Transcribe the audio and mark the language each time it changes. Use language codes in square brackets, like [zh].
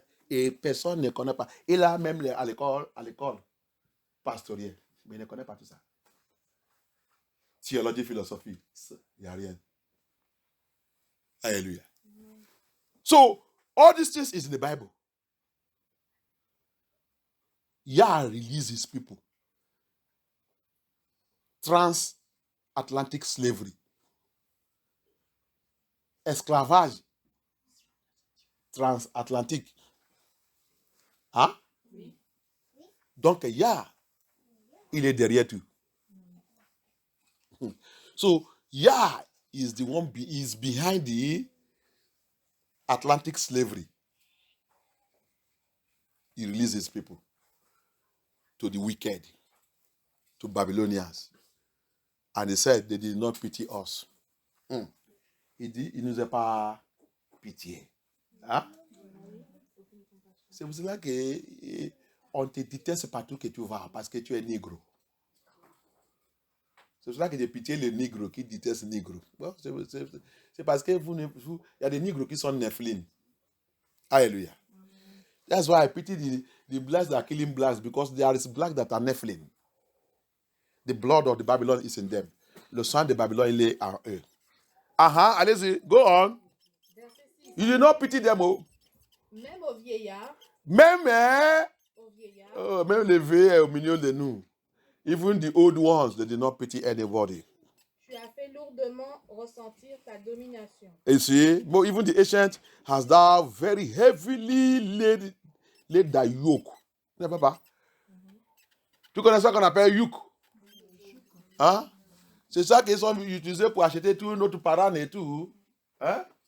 [fr] Et personne ne connaît pas. Il a même à l'école pastorielle. Mais il ne connaît pas tout ça. Théologie, philosophie, il n'y a rien. Alléluia. [en] So, all these things is in the Bible. Yah released his people. Transatlantic slavery. [fr] Esclavage. Transatlantique. Hein? Oui. Donc, Yah, il est derrière tout. [en] So, Yah is the one, is behind the Atlantic slavery. He released his people to the wicked, to Babylonians. And he said they did not pity us. [fr] Il dit, il ne nous a pas pitié. Hein? C'est pour cela qu'on te déteste partout que tu vas, parce que tu es négro. C'est pour cela que j'ai pitié les négros qui détestent les négros. Bon, c'est parce que il y a des négros qui sont nephilim. Hallelujah. [en] That's why I pity the blacks that are killing blacks, because there is blacks that are nephilim. The blood of the Babylon is in them. [fr] Le sang de Babylone, il est en eux. Allez-y, [en] go on. You do not pity them. [fr] Même aux vieillards. Même, Aux vieillards. même les vieux au milieu de nous. [en] Even the old ones, they did not pity anybody. [fr] Tu as fait lourdement ressentir ta domination. [en] You see, but even the ancient has thou very heavily laid thy yoke. [fr] Tu ne sais pas? Tu connais ça qu'on appelle yoke? Hein? C'est ça qu'ils ont utilisé pour acheter tous notre parents et tout. Hein?